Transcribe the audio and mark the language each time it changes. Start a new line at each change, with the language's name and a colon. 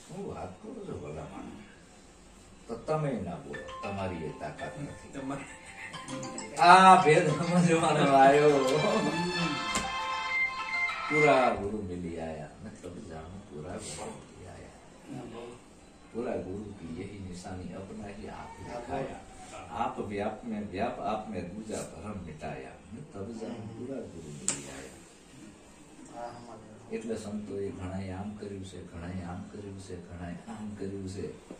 Gujarati: શું વાત કરો છો ભલામાં? તો તમે ના બોલો, તમારી એ તાકાત નથી. આ ભેદ સમજવાનો આવ્યો. પૂરા ગુરુ મિલી આયા, મતલબ જાણો પૂરા ગુરુ મિલી आया.
Hindi: पूरा गुरु की यही निशानी अपना ही आप दिखाया. आप व्याप में व्याप आप में दूजा भरम मिटाया. तब जान पूरा गुरु मिली आया.
Gujarati: એટલે સંતોએ ઘણાએ આમ કર્યું છે, ઘણાએ આમ કર્યું છે, ઘણાએ આમ કર્યું છે.